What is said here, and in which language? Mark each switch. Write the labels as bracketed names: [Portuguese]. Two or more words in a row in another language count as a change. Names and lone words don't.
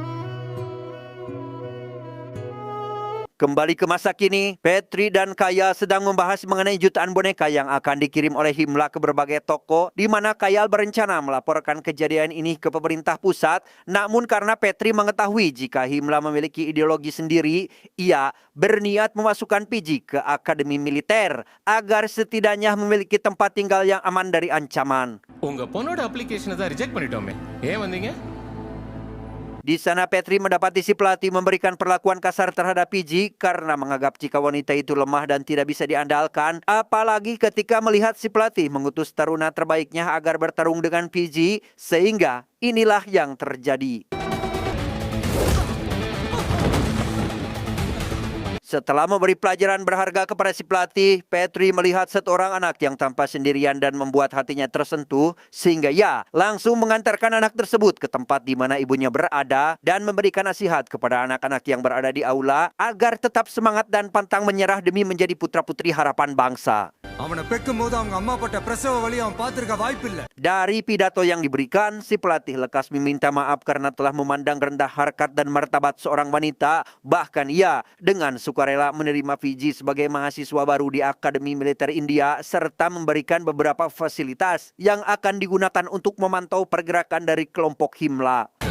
[Indonesian] Kembali ke masa kini, Fetri dan Kayal sedang membahas mengenai jutaan boneka yang akan dikirim oleh Himla ke berbagai toko, di mana Kayal berencana melaporkan kejadian ini ke pemerintah pusat. Namun karena Fetri mengetahui jika Himla memiliki ideologi sendiri, ia berniat memasukkan PJ ke Akademi Militer agar setidaknya memiliki tempat tinggal yang aman dari ancaman. [Tamil] உங்க பொண்ணோட அப்ளிகேஷனை தான் ரிஜெக்ட் பண்ணிட்டோமே. ஏன் வந்தீங்க? [Indonesian] Di sana Fetri mendapati si pelatih memberikan perlakuan kasar terhadap PJ karena menganggap jika wanita itu lemah dan tidak bisa diandalkan. Apalagi ketika melihat si pelatih mengutus taruna terbaiknya agar bertarung dengan PJ, sehingga inilah yang terjadi. Setelah memberi pelajaran berharga kepada si pelatih, Petri melihat seorang anak yang tampak sendirian dan membuat hatinya tersentuh sehingga ia langsung mengantarkan anak tersebut ke tempat di mana ibunya berada dan memberikan nasihat kepada anak-anak yang berada di aula agar tetap semangat dan pantang menyerah demi menjadi putra-putri harapan bangsa. [Tamil] அவனை பெக்கும் போது அவங்க அம்மா பட்ட பிரசவ வலி அவன் பார்த்திருக்க வாய்ப்பில்லை. [Indonesian] Dari pidato yang diberikan, si pelatih lekas meminta maaf karena telah memandang rendah harkat dan martabat seorang wanita. Bahkan ia dengan sukarela menerima Fiji sebagai mahasiswa baru di Akademi Militer India serta memberikan beberapa fasilitas yang akan digunakan untuk memantau pergerakan dari kelompok Himla.